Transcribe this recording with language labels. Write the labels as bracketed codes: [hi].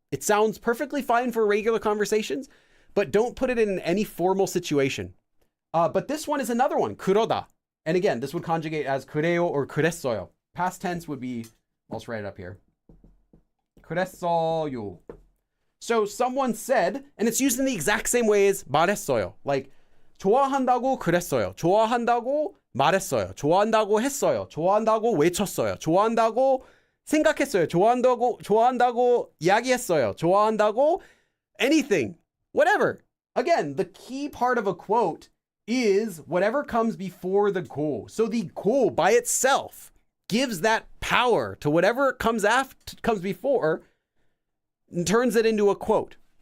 [en] It sounds perfectly fine for regular conversations, but don't put it in any formal situation. But this one is another one, 그러다. And again, this would conjugate as 그래요 or 그랬어요. Past tense would be, I'll just write it up here. 그랬어요. So someone said, and it's used in the exact same way as 말했어요. [ko] Like 좋아한다고 그랬어요. 좋아한다고 말했어요. 좋아한다고 했어요. 좋아한다고 외쳤어요. 좋아한다고 생각했어요. 좋아한다고 이야기했어요. [en] 좋아한다고 anything. Whatever. Again, the key part of a quote is whatever comes before the goal. So the goal by itself gives that power to whatever comes before and turns it into a quote.